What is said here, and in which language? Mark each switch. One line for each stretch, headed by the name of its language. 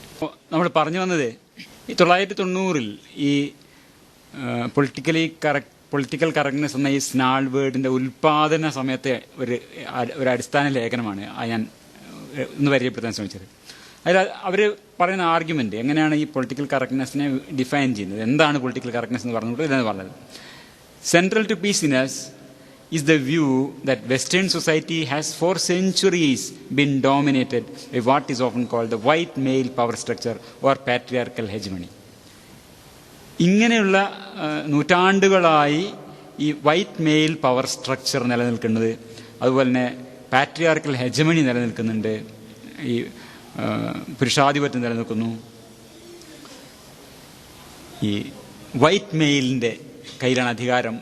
Malayalam: അപ്പോൾ നമ്മൾ പറഞ്ഞു വന്നത് ഈ 1990 ഈ പൊളിറ്റിക്കൽ കറക്റ്റ്നെസ് എന്ന ഈ സ്നാൾ വേർഡിൻ്റെ ഉൽപാദന സമയത്തെ ഒരു അടിസ്ഥാന ലേഖനമാണ് ഞാൻ ഒന്ന് പരിചയപ്പെടുത്താൻ ശ്രമിച്ചത്. അതിൽ അവർ പറയുന്ന ആർഗ്യുമെൻ്റ് എങ്ങനെയാണ് ഈ പൊളിറ്റിക്കൽ കറക്റ്റ്നെസ്സിനെ ഡിഫൈൻ ചെയ്യുന്നത്, എന്താണ് പൊളിറ്റിക്കൽ കറക്റ്റ്നെസ് എന്ന് പറഞ്ഞുകൊണ്ട് ഇതാണ് പറഞ്ഞത്.
English: Central to പീസിനെസ് is the view that Western society has for centuries been dominated by what is often called the white male power structure or patriarchal hegemony.
Malayalam: ഇങ്ങനെയുള്ള നൂറ്റാണ്ടുകളായി ഈ വൈറ്റ് മെയിൽ പവർ സ്ട്രക്ചർ നിലനിൽക്കുന്നത്, അതുപോലെ തന്നെ പാട്രിയാർക്കൽ ഹെജമണി നിലനിൽക്കുന്നുണ്ട്, ഈ പുരുഷാധിപത്യം നിലനിൽക്കുന്നു, ഈ വൈറ്റ് മെയിലിൻ്റെ കയ്യിലാണ് അധികാരം.